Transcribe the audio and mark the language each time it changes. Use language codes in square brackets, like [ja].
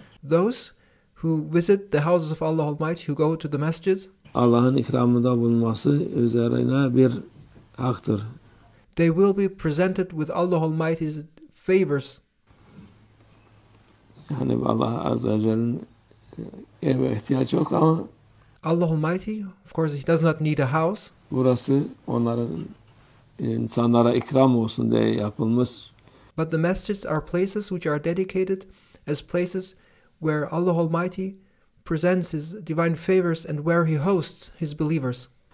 [en] Those who visit the houses of Allah Almighty, who go to the masjids, [tr] Allah'ın ikramında bulunması üzerine bir haktır. [en] they will be presented with Allah Almighty's favors. [tr] Yani Allah Azze ve Celle'nin eve ihtiyaç yok ama [en] Allah Almighty, of course, He does not need a house. [tr] Burası onların insanlara ikram olsun diye yapılmış. [en] But the masjids are places which are dedicated as places where Allah Almighty presents His divine favors and where He hosts His believers.